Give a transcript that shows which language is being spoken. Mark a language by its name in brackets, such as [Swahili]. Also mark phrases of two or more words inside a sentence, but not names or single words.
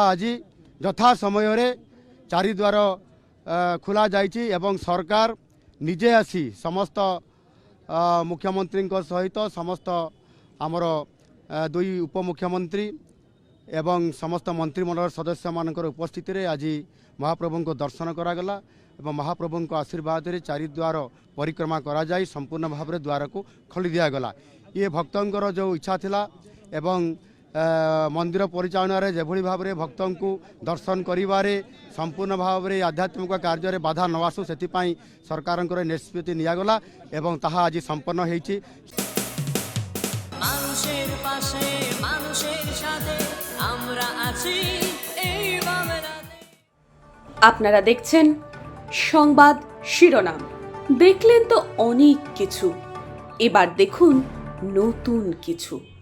[Odia] ଆଜି ଯଥା ସମୟରେ 4 ଦ୍ୱାର ଖୋଲା ଯାଇଛି ଏବଂ ସରକାର ନିଜେ ଆସି ସମସ୍ତ ମୁଖ୍ୟମନ୍ତ୍ରୀଙ୍କ ସହିତ ସମସ୍ତ ଆମର 2 ଉପମୁଖ୍ୟମନ୍ତ୍ରୀ ଏବଂ ସମସ୍ତ ମନ୍ତ୍ରିମଣ୍ଡଳ ସଦସ୍ୟମାନଙ୍କର ଉପସ୍ଥିତିରେ ଆଜି ମହାପ୍ରଭୁଙ୍କ ଦର୍ଶନ କରାଗଲା ଏବଂ ମହାପ୍ରଭୁଙ୍କ ଆଶୀର୍ବାଦରେ 4 ଦ୍ୱାର ପରିକ୍ରମା କରାଯାଇ ସମ୍ପୂର୍ଣ୍ଣ ଭାବରେ ଦ୍ୱାରକୁ ଖୋଲି ଦିଆଗଲା। ଇଏ ଭକ୍ତଙ୍କର ଯେଉଁ ଇଚ୍ଛା ଥିଲା ଏବଂ ମନ୍ଦିର ପରିଚାଳନାରେ ଯେଭଳି ଭାବରେ ଭକ୍ତଙ୍କୁ ଦର୍ଶନ କରିବାରେ ସମ୍ପୂର୍ଣ୍ଣ ଭାବରେ ଆଧ୍ୟାତ୍ମିକ କାର୍ଯ୍ୟରେ ବାଧା ନ ଆସୁ ସେଥିପାଇଁ ସରକାରଙ୍କର ନିଷ୍ପତ୍ତି ନିଆଗଲା ଏବଂ ତାହା ଆଜି ସମ୍ପନ୍ନ ହୋଇଛି। [Bangla] মানুষের পাশে মানুষের সাথে আমরা আছি এই বাংলাতে। আপনারা দেখছেন সংবাদ শিরোনাম। দেখলেন তো অনেক কিছু, এবার দেখুন নতুন কিছু।